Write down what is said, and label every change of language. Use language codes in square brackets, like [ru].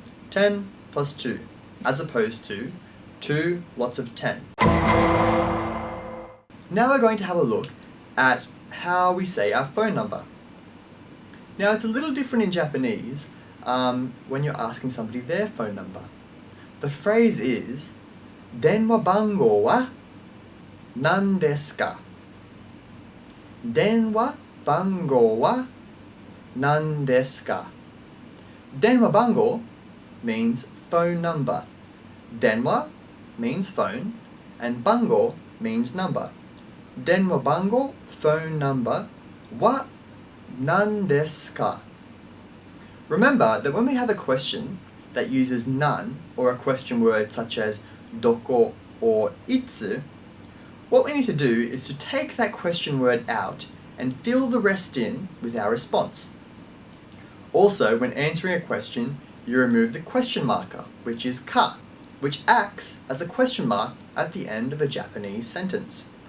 [en] 10 plus 2, as opposed to 2 lots of 10. Now we're going to have a look at how we say our phone number. Now it's a little different in Japanese when you're asking somebody their phone number. The phrase is, [ja] 電話番号は何ですか? 電話番号は何ですか? [en] 電話番号 means phone number. 電話 means phone, and 番号 means number. [ja] 電話番号 [en] phone number [ja] は何ですか? [en] Remember that when we have a question that uses nan, or a question word such as doko or itsu, what we need to do is to take that question word out and fill the rest in with our response. Also, when answering a question, you remove the question marker, which is ka, which acts as a question mark at the end of a Japanese sentence.